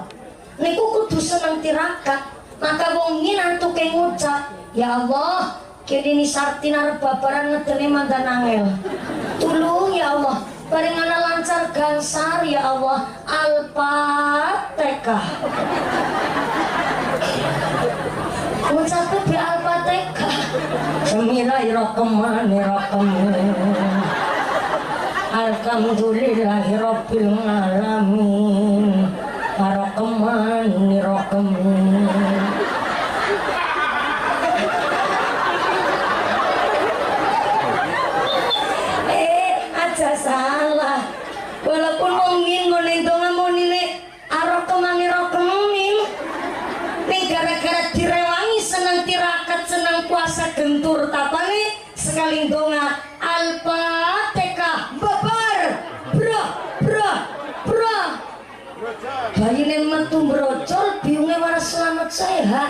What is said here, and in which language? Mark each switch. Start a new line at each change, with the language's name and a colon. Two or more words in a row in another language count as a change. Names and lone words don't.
Javanese: Niku kudu seneng tirakat. Maka wong nginantuke ngucap,
Arabic: يا الله,
Javanese: kene ni sarti arep babaran ngedene mandan angel. Tulung
Arabic: يا الله,
Javanese: paringana lancar gansar
Arabic: يا الله.
Javanese: Al-Fatihah. Ngucape bi Al-Fatihah.
Arabic: بسم الله الرحمن الرحيم. الحمد لله رب العالمين. الرحمن الرحيم.
Javanese: Aja salah. Walaupun mungkin ngene donga monine
Arabic: الرحمن الرحيم.
Javanese: Ning gara-gara direwangi seneng tirakat, seneng puasa gentur tapane sekali donga Al-Fatihah babar bro. Bayine metu brocol biunge waras selamat sehat.